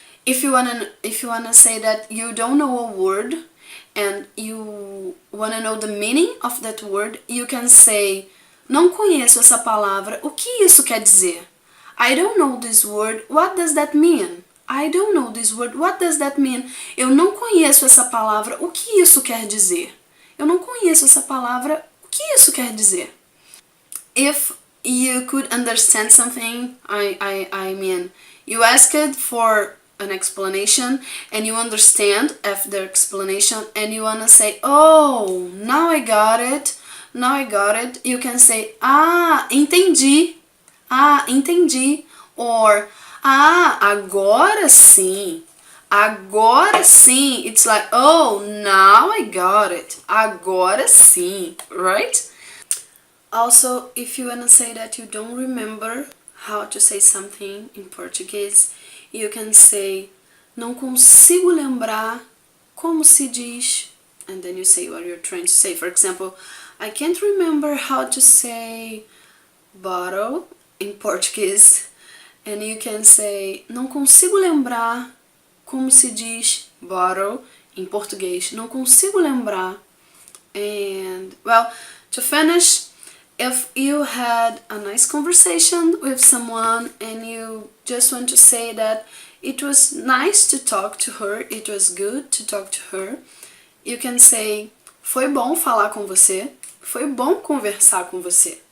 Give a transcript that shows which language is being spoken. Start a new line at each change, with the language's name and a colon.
English: If you wanna say that you don't know a word and you wanna know the meaning of that word, you can say,
Portuguese: não conheço essa palavra, o que isso quer dizer?
English: I don't know this word, what does that mean? I don't know this word, what does that mean?
Portuguese: Eu não conheço essa palavra, o que isso quer dizer? Eu não conheço essa palavra, o que isso quer dizer?
English: If you could understand something, I mean, you asked for an explanation and you understand after explanation and you wanna say, oh, now I got it, you can say,
Portuguese: ah, entendi,
English: or,
Portuguese: ah, agora sim,
English: it's like, oh, now I got it,
Portuguese: agora sim,
English: right? Also, if you wanna say that you don't remember how to say something in Portuguese, you can say,
Portuguese: não consigo lembrar como se diz,
English: and then you say what you're trying to say. For example, I can't remember how to say bottle in Portuguese, and you can say,
Portuguese: não consigo lembrar como se diz bottle em português. Não consigo lembrar.
English: And, well, to finish, if you had a nice conversation with someone and you just want to say that it was nice to talk to her, it was good to talk to her, you can say,
Portuguese: foi bom falar com você,
English: foi bom conversar com você.